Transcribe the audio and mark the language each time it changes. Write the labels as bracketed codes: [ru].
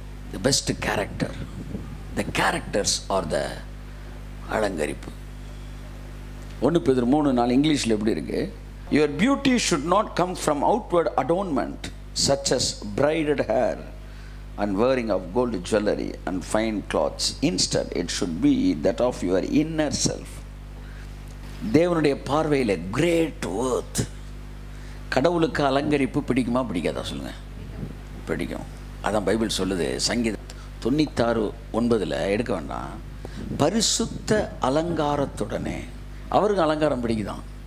[en] The best character. The characters are the [ta] அலங்கரிப்பு. [en] 1 Peter 3:4 [ta] இங்கிலீஷில் எப்படி இருக்கு? [en] Your beauty should not come from outward adornment such as braided hair and wearing of gold jewelry and fine clothes. Instead it should be that of your inner self. [ta] தேவனுடைய பார்வையில் [en] Great worth. [ta] கடவுளுக்கு அலங்கரிப்பு பிடிக்குமா பிடிக்காதா சொல்லுங்கள்? பிடிக்கும். அதான் பைபிள் சொல்லுது. சங்கீதம் 96:9 எடுக்க வேண்டாம். பரிசுத்த அலங்காரத்துடனே. அவருக்கு அலங்காரம் பிடிக்குதான்.